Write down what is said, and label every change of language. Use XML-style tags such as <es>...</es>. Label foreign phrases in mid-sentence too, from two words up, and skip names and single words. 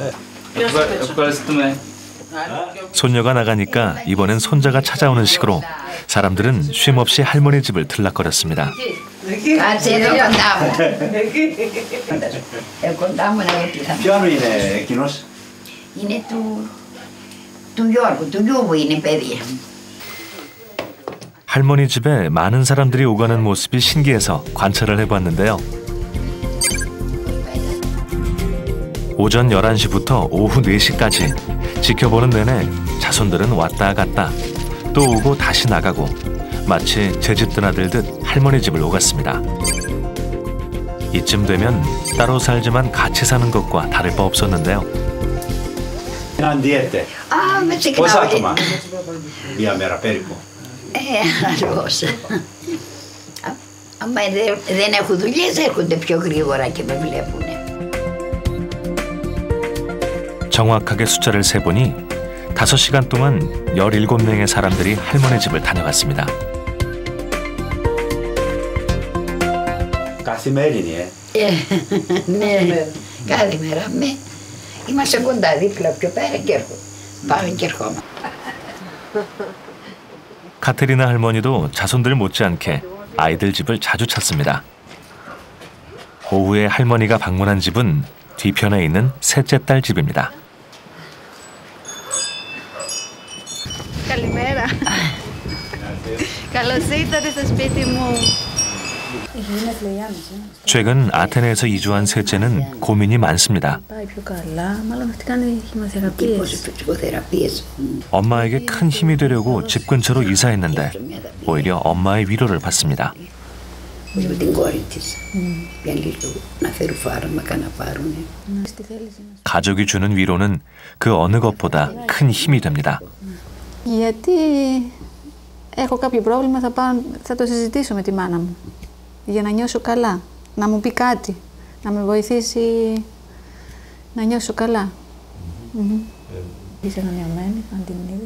<ko>손녀가 나가니까 이번엔 손자가 찾아오는 식으로 사람들은 쉼없이 할머니 집을 들락거렸습니다.</ko> <el>Κάτσε εδώ κοντά μου. Κοντά μου να έπιθα. Ποιον είναι εκείνος? Είναι του Γιώργου, του γιου μου είναι παιδί.</el> <ko>할머니 집에 많은 사람들이 오가는 모습이 신기해서 관찰을 해봤는데요. 오전 11시부터 오후 4시까지 지켜보는 내내 자손들은 왔다 갔다 또 오고 다시 나가고 마치 제 집 드나들듯 할머니 집을 오갔습니다. 이쯤 되면 따로 살지만 같이 사는 것과 다를 바 없었는데요.</ko> <el>Συναντιέται. Με Πόσα ξεχνάω. άτομα? Μία μέρα περίπου. Αλλιώς. Άμα δεν έχουν δουλειές έρχονται πιο γρήγορα και με βλέπουνε.</el> <ko>정확하게 숫자를 세보니 5시간 동안 17명의 사람들이 할머니 집을 다녀갔습니다.</ko> <el>Καθημερινή, Ναι, κάθε μέρα. Είμαστε κοντά δίπλα πιο πέρα και έρχομαι. Πάμε και ερχόμαστε.</el> <ko>카테리나 할머니도 자손들 못지않게 아이들 집을 자주 찾습니다. 오후에 할머니가 방문한 집은 뒤편에 있는 셋째 딸 집입니다.</ko> <el>Καλημέρα. Καλώς ήρθατε στο σπίτι μου.</el> <ko>최근 아테네에서 이주한 셋째는 고민이 많습니다.</ko> <el>Πάει πιο καλά, μάλλον αυτή κάνει χημειοθεραπείες.</el> <ko>엄마에게 큰 힘이 되려고 집 근처로 이사했는데 오히려 엄마의 위로를 받습니다.</ko> <el>Με την κόρη της. Για λίγο να φέρουν φάρμακα να πάρουνε.</el> <ko>가족이 주는 위로는 그 어느 것보다 큰 힘이 됩니다.</ko> <el>Γιατί έχω κάποιο πρόβλημα, θα το συζητήσω με τη μάνα μου. Για να νιώσω καλά, να μου πει κάτι, να με βοηθήσει να νιώσω καλά. Είσαι αναμειωμένη, αν την είδες.</el>